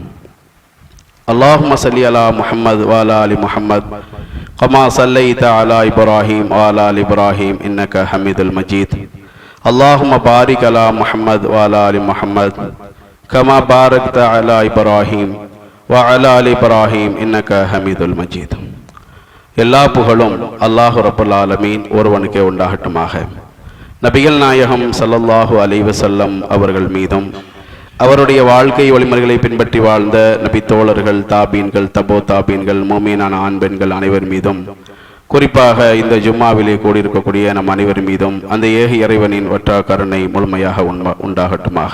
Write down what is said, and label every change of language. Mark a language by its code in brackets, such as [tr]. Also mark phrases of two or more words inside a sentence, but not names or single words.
[ar] اللهم صل على محمد وعلى آل محمد كما صليت على إبراهيم وعلى آل إبراهيم إنك حميد المجيد. اللهم بارك على محمد وعلى آل محمد كما باركت على إبراهيم وعلى آل إبراهيم إنك حميد المجيد. [ta] எல்லா புகழும் அல்லாஹ் [ar] رب العالمين [ta] ஒருவனுக்கே உண்டாகட்டுமாக. நபிகள் நாயகம் [ar] صلى الله عليه وسلم [ta] அவர்கள் மீதும் அவருடைய வாழ்க்கை வழிமுறைகளை பின்பற்றி வாழ்ந்த நபி தோழர்கள், தாபீன்கள், தபோ தாபீன்கள், மோமீனான ஆண் பெண்கள் அனைவர் மீதும், குறிப்பாக இந்த ஜும்மாவிலே கூடியிருக்கக்கூடிய நம் அனைவர் மீதும் அந்த ஏக இறைவனின் ஒற்றா கருணை முழுமையாக உண்டாகட்டுமாக.